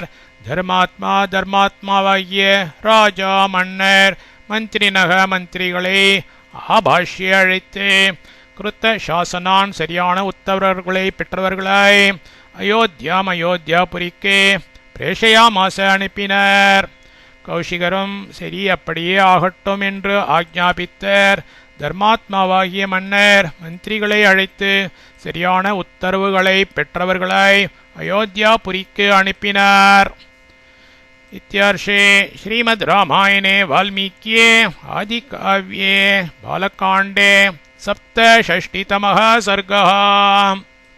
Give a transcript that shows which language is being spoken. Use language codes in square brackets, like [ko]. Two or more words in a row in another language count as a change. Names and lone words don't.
[ta] தர்மாத்மா தர்மாத்மாவாகிய ராஜா மன்னர் மந்திரிநக மந்திரிகளை ஆபாஷ்ய அழைத்து கிருத்த சாசனான் சரியான உத்தரவுகளை பெற்றவர்களாய் அயோத்தியாபுரிக்கு பிரேஷயாமாச அனுப்பினர். கௌஷிகரும் சரி அப்படியே ஆகட்டும் என்று ஆக்ஞாபித்தர். தர்மாத்மாவாகிய மன்னர் மந்திரிகளை அழைத்து சரியான உத்தரவுகளை பெற்றவர்களாய் அயோத்தியாபுரிக்கு அனுப்பினார். [sa] इत्यार्षे श्रीमद् रामायणे वाल्मीक्ये आदिकाव्ये बालकाण्डे 67तमः सर्गः।